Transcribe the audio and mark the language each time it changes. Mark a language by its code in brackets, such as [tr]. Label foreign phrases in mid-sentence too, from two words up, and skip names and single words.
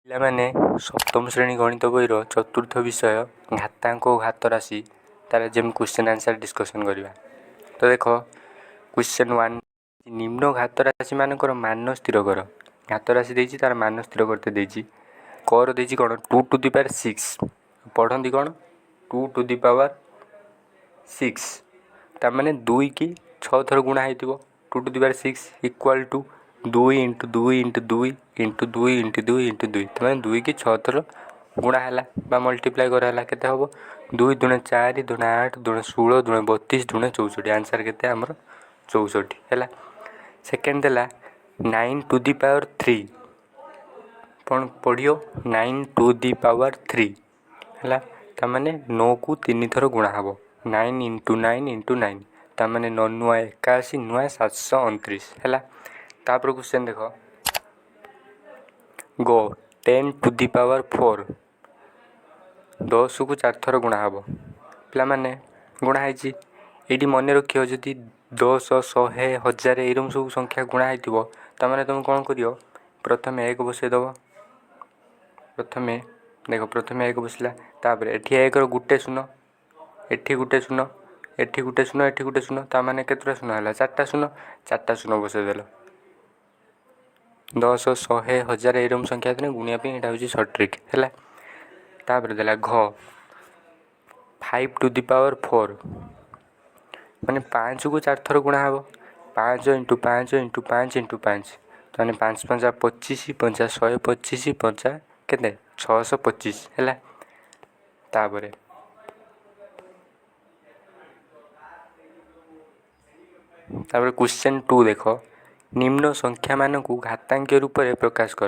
[or] ପିଲାମାନେ ସପ୍ତମ ଶ୍ରେଣୀ ଗଣିତ ବହିର ଚତୁର୍ଥ ବିଷୟ ଘାତାଙ୍କ ଓ ଘାତ ରାଶି ତାର ଯେମିତି [en] question answer discussion [or] କରିବା। ତ ଦେଖ କ୍ୱେଶ୍ଚନ୍ 1 ନିମ୍ନ ଘାତ ରାଶିମାନଙ୍କର ମାନ ସ୍ଥିର କର। ଘାତ ରାଶି ଦେଇଛି ତାର ମାନ ସ୍ଥିର କରତେ ଦେଇଛି। କର ଦେଇଛି କ'ଣ [en] 2 to the power 6 [or] ପଢ଼ନ୍ତି କ'ଣ [en] 2 to the power 6 [or] ତାମାନେ 2 କି 6 ଥର ଗୁଣା ହେଇଥିବ [en] 2 to the power 6 equal to [or] 2 × 2 × 2 × 2 × 2 × 2 ତାମାନେ 2 କି 6 ଥର ଗୁଣା ହେଲା ବା ମଲ୍ଟିପ୍ଲାଏ କରାହେଲା କେତେ ହେବ 2 × 4 = 8 × 16 × 32 × 64 ଆନ୍ସର୍ କେତେ ଆମର 64 ହେଲା। ସେକେଣ୍ଡ ଦେଲା [en] 9 to the power 3 [or] କ'ଣ ପଢ଼ିବ [en] 9 to the power 3 [or] ହେଲା ତାମାନେ 9 କୁ 3 ଥର ଗୁଣା ହେବ 9 × 9 × 9 ତାମାନେ 9 × 81 × 729 ହେଲା। ତାପରେ କ୍ୱେଶ୍ଚନ୍ ଦେଖ ଗୋ [en] 10 to the power 4 [or] 10 କୁ 4 ଥର ଗୁଣା ହେବ ପିଲାମାନେ ଗୁଣା ହେଇଛି ଏଇଠି ମନେ ରଖିବ ଯଦି 10 100 1000 ଏଇରকম ସବୁ ସଂଖ୍ୟା ଗୁଣା ହେଇଥିବ ତାମାନେ ତୁମେ କ'ଣ କରିବ ପ୍ରଥମେ 1 ବସେଇ ଦେବ ପ୍ରଥମେ 1 ବସିଲା ତାପରେ ଏଠି 1 ର ଗୋଟେ ଶୂନ ଏଠି ଗୋଟେ ଶୂନ ଏଠି ଗୋଟେ ଶୂନ ଏଠି ଗୋଟେ ଶୂନ ତାମାନେ କେତେଟା ଶୂନ ହେଲା 4ଟା ଶୂନ ବସେଇ ଦେଲ 10 100 1000 ଏଇରকম ସଂଖ୍ୟା ଥିଲେ ଗୁଣିବା ପାଇଁ ଏଇଟା ହେଉଛି [en] short trick [or] ହେଲା। ତାପରେ ଦେଲା ଘ [en] 5 to the power 4 [or] ମାନେ 5 କୁ 4 ଥର ଗୁଣା ହେବ 5 × 5 × 5 × 5 ତାମାନେ 5 × 5 = 25 5 × 125 5 କେତେ 625 ହେଲା। ତାପରେ କ୍ୱେଶ୍ଚନ୍ 2 ଦେଖ ନିମ୍ନ ସଂଖ୍ୟାମାନଙ୍କୁ ଘାତାଙ୍କିତ ରୂପରେ ପ୍ରକାଶ କର।